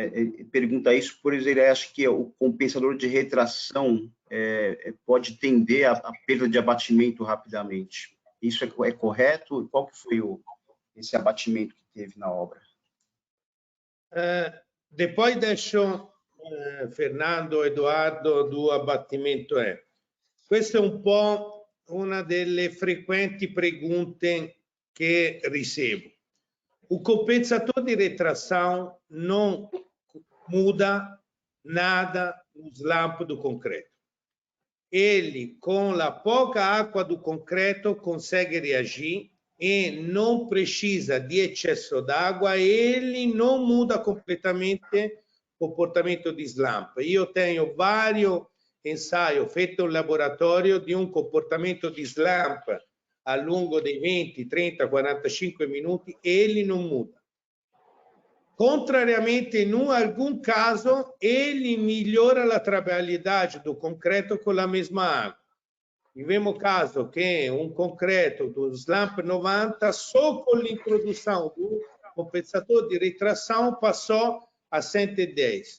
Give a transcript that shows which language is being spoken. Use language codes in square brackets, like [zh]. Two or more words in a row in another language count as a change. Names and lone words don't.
[pt] Ele pergunta isso, por exemplo, ele acha que o compensador de retração pode tender a perda de abatimento rapidamente. Isso é correto? Qual que foi esse abatimento que teve na obra? Depois deixo Fernando, Eduardo, do abbattimento. [it] Questa è un po' una delle frequenti pergunte che ricevo. [pt] O compensador de retração não muda nada no slump do concreto. Ele, com a pouca água do concreto, consegue reagir e não precisa de excesso d'água, ele não muda completamente o comportamento di slump. Io tenho vários ensaios feitos no laboratório de um comportamento di slump ao longo [it] dei 20, 30, 45 minuti, [pt] ele não muda. Contrariamente, in algum caso, ele melhora a trabalhabilidade do concreto com a mesma água. Tivemos caso que um concreto do slump 90, só com l'introdução do compensador de retração, passou a 110.